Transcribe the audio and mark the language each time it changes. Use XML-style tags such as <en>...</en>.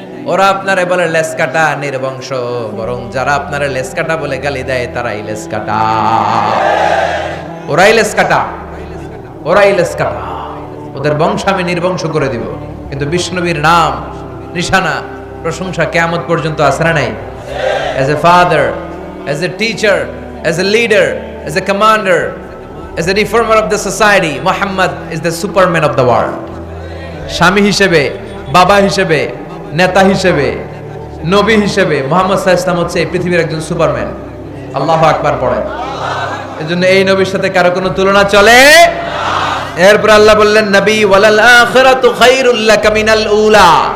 <bn>ওরা আপনারে বলে লেস কাটা, নির্বংশ, বরং যারা আপনারে লেস কাটা বলে গালি দেয় তারাই লেস কাটা, ওরাই লেস কাটা, ওরাই লেস কাটা। ওদের বংশ আমি নির্বংশ করে দিব। কিন্তু বিষ্ণুবীর নাম, নিশানা, প্রশংসা কিয়ামত পর্যন্ত আছে না নাই?</bn> <en>As a father, as a teacher, as a leader, as a commander, as a reformer of the society, Muhammad is the superman of the world.</en> <bn>স্বামী হিসেবে, বাবা হিসেবে, নেতা হিসেবে, নবী হিসেবে মুহাম্মদ সাল্লাল্লাহু আলাইহি ওয়াসাল্লাম হচ্ছে এই পৃথিবীর একজন সুপারম্যান। আল্লাহু আকবার পড়েন। এজন্য এই নবীর সাথে কারো কোনো তুলনা চলে না। এরপর আল্লাহ বললেন, নবী</bn> <ar>ওয়ালাল আখিরাতু খায়রুল লাকা মিনাল উলা।</ar>